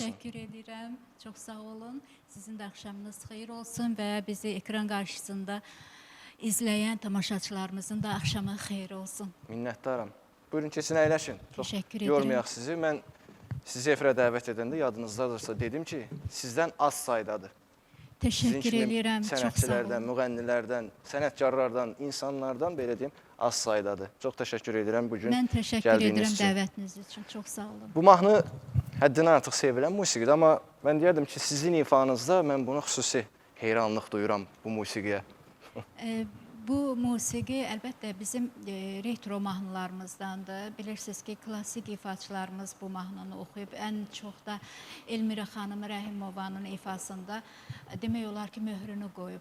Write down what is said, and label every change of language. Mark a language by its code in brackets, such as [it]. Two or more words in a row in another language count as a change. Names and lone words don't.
[tr] Teşekkür ederim. Çok sağ olun. Sizin de akşamınız hayır olsun ve bizi ekran karşısında izleyen tamaşaçılarımızın da akşamı hayır olsun. [az] Minnətdaram. Buyurun keçin əyləşin. Çox Təşəkkür edirəm. yormayaq sizi. Mən sizi efirə dəvət edəndə yadınızdadırsa dedim ki, sizdən az saydadır. Sizin [tr] Teşekkür [az] kimi [tr] ederim. Çok sağ [az] sənətçilərdən, [tr] olun. [az] müğənnilərdən, sənətkarlardan, insanlardan belə deyim, az saydadır. Çox təşəkkür edirəm bu gün [tr] Ben teşekkür [az] gəldiyiniz [tr] ederim [az] üçün. [tr] davetiniz için. Çok sağ olun. [az] Bu mahnı həddindən artıq sevilən musiqidir, amma mən deyərdim ki, sizin ifanızda mən buna xüsusi heyranlıq duyuram bu musiqiyə. Bu musiqi əlbəttə bizim retro mahnılarımızdandır. Bilirsiniz ki, klassik ifaçılarımız bu mahnını oxuyub, ən çox da Elmira xanım Rəhimovanın ifasında demək olar ki, möhrünü qoyub.